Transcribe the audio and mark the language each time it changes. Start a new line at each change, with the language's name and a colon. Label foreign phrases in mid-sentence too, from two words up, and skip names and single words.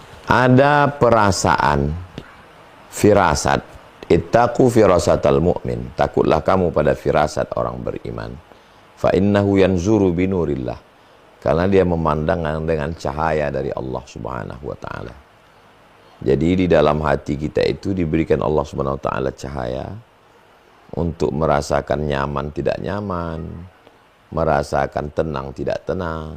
Indonesian: ada perasaan firasat.
Arabic: اتقوا فراسة المؤمن.
Indonesian: Takutlah kamu pada firasat orang beriman.
Arabic: فإنه ينظر بنور الله.
Indonesian: Karena dia memandang dengan cahaya dari Allah
Arabic: سبحانه وتعالى.
Indonesian: Jadi di dalam hati kita itu diberikan Allah
Arabic: سبحانه وتعالى
Indonesian: cahaya untuk merasakan nyaman tidak nyaman, merasakan tenang tidak tenang.